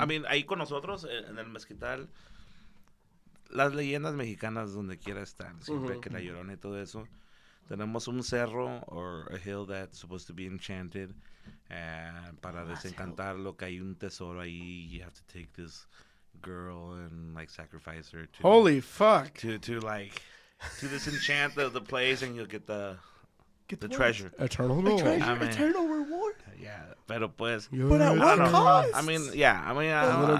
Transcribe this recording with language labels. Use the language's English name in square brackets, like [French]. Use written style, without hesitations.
[Spanish] I mean, ahí con nosotros en el mezquital, las leyendas mexicanas donde quiera están. Siempre que la Llorona y todo eso. Tenemos un cerro [English] or a hill that's supposed to be enchanted. [Spanish] And para desencantarlo, que hay un tesoro ahí. [English] You have to take this girl and like sacrifice her to Holy fuck! to disenchant the place, and you'll get the what? treasure. Eternal gold. I mean, Eternal reward. [Spanish] Yeah, pero pues. [English] But at I what don't know. cost? I mean, yeah. I mean,